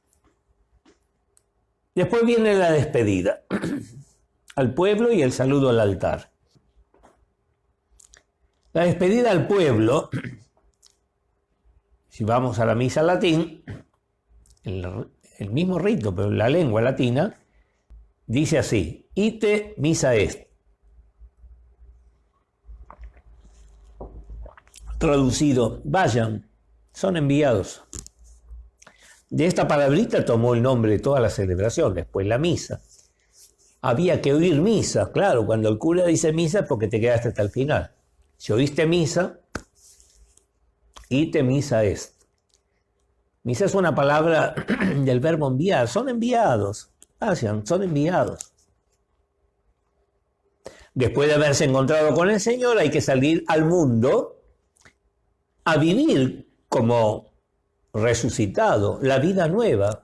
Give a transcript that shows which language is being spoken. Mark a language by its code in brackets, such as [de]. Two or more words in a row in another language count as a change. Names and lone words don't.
[es] Después viene la despedida al pueblo y el saludo al altar. La despedida al pueblo, si vamos a la misa latín, el mismo rito, pero en la lengua latina, dice así: [la] ite missa est. [es] Traducido, vayan, son enviados. De esta palabrita tomó el nombre de toda la celebración, después la misa. Había que oír misa, claro, cuando el cura dice misa es porque te quedaste hasta el final. Si oíste misa, [la] ite missa est. [es] Misa es una palabra del verbo enviar, son enviados, vayan, son enviados. Después de haberse encontrado con el Señor, hay que salir al mundo a vivir como resucitado, la vida nueva.